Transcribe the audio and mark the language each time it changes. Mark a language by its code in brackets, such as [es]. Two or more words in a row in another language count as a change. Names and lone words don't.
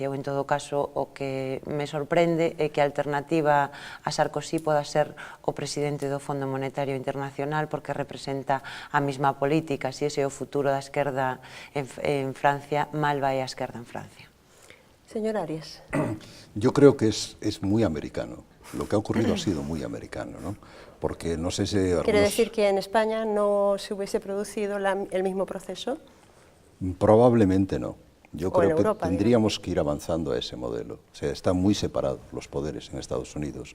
[gl] Eu, en todo caso, o que me sorprende é que a alternativa a Sarkozy poda ser o presidente do Fondo Monetario Internacional, porque representa a mesma política. Se ese é o futuro da esquerda en Francia, mal vai a esquerda en Francia. [es] Señor Arias. Yo creo que es muy americano. Lo que ha ocurrido ha sido muy americano, ¿no? Porque no sé si... ¿Quiere decir que en España no se hubiese producido el mismo proceso? Probablemente no. Yo creo que Europa, tendríamos que ir avanzando a ese modelo. O sea, están muy separados los poderes en Estados Unidos.